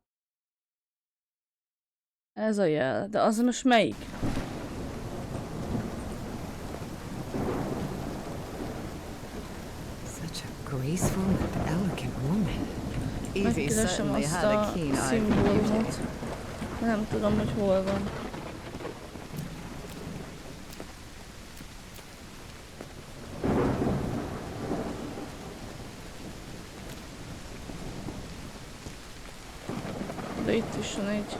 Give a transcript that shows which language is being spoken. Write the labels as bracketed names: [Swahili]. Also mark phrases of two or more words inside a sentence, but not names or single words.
[Hungarian] Ez a jel, de az most melyik? [English] Such a graceful and elegant woman. Evie [Hungarian] Megkeresem [English] certainly [Hungarian] azt [English] had a [Hungarian] a [English] keen eye for beauty. [Hungarian] szimbólumot. Nem tudom, hogy hol van. De itt is van egy.